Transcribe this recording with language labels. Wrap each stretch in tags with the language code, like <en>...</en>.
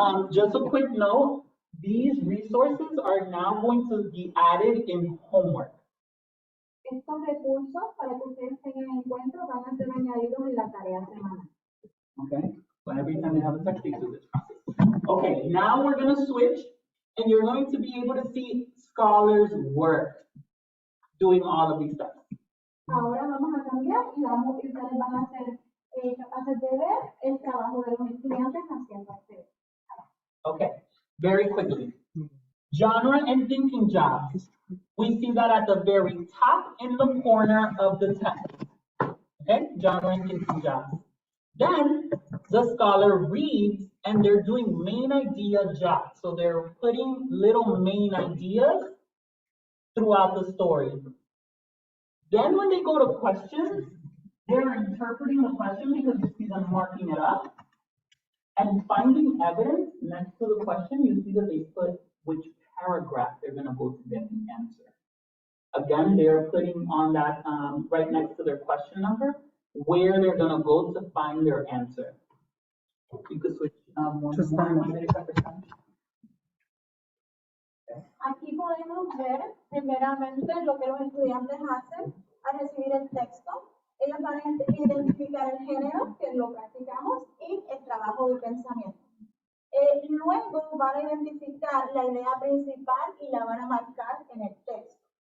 <en>Just a quick note, these resources are now going to be added in homework.</en> <es>Estos recursos, para que ustedes tengan en cuenta, van a ser añadidos en la tarea semanal.</es> <en>Okay, so every time you have a text, you do this process. Okay, now we're going to switch, and you're going to be able to see scholars' work doing all of these steps.</en> <es>Ahora vamos a cambiar y ustedes van a ser capaces de ver el trabajo de los estudiantes haciendo este.</es> <en>Okay, very quickly. Genre and thinking jobs. We see that at the very top in the corner of the text. Okay, genre and thinking jobs. Then the scholar reads and they're doing main idea jobs. So they're putting little main ideas throughout the story. Then when they go to questions, they're interpreting the question because you see them marking it up. And finding evidence next to the question, you see that they put which paragraph they're going to go to get the answer. Again, they're putting on that right next to their question number where they're going to go to find their answer. You could switch one to Spanish.</en> <es>Aquí podemos ver primeramente lo que los estudiantes hacen al recibir el texto. Ellos van a identificar el género, que lo practicamos, y el trabajo de pensamiento. Luego van a identificar la idea principal y la van a marcar en el texto.</es>